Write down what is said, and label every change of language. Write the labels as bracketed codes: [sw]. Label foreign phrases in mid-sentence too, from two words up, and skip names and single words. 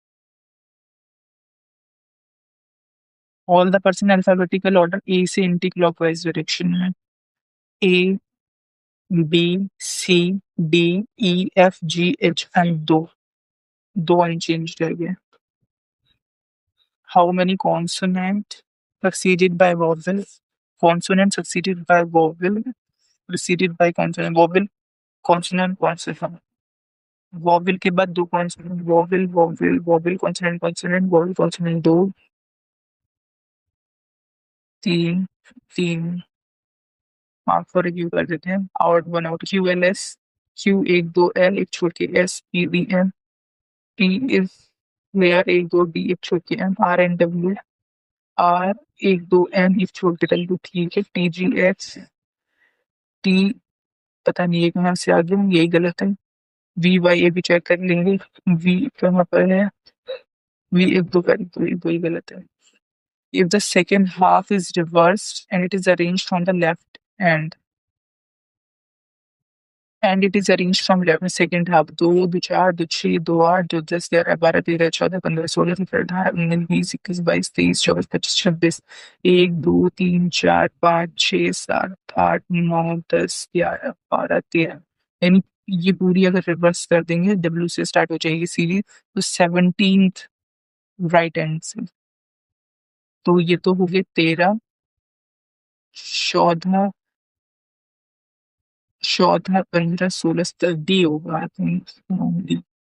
[en] All the person alphabetical order A से anti clockwise direction में। A, B, C, D, E, F, G, H and [hi] दो अनचेंज रह गए। [en] How many consonant succeeded by vowel, consonant succeeded by vowel, preceded by consonant, vowel, consonant, consonant, vowel [hi] के बाद दो [en] consonant, vowel, vowel, vowel, consonant, consonant, vowel, consonant, [hi] दो, तीन, तीन, [en] mark for review [hi] कर देते हैं, [en] out one out, Q L S, Q [hi] एक दो, एल एक छोड़ के एस, [en] P D M, T is where [hi] एक दो, डी एक छोड़ के [en] M, R N W, R [hi] एक दो, एन एक छोड़ के डब्ल्यू, ठीक है, [en] T G H, T [hi] पता नहीं है कहाँ से आ गया, यही गलत है, [en] V Y [hi] ये भी चेक कर लेंगे, वी कहाँ पर है, वी एक दो कर, तो ये वही गलत है। [en] If the second half is reversed and it is arranged from the left end, and it is arranged from left second half, [hi] दो दो चार दो छः दो आठ दो दस ग्यारह बारह तेरह चौदह पंद्रह सोलह सत्रह अठारह उन्नीस बीस इक्कीस बाईस तेईस चौबीस पच्चीस छब्बीस, एक दो तीन चार पाँच छः सात आठ नौ दस ग्यारह बारह तेरह, यानी ये पूरी अगर रिवर्स कर देंगे, डब्ल्यू से स्टार्ट हो जाएगी सीरीज, तो 17th [en] right end [hi] से, तो ये तो हो गए 13, चौदह, चौदह पंद्रह सोलह सत्रह, डी होगा [en] I think.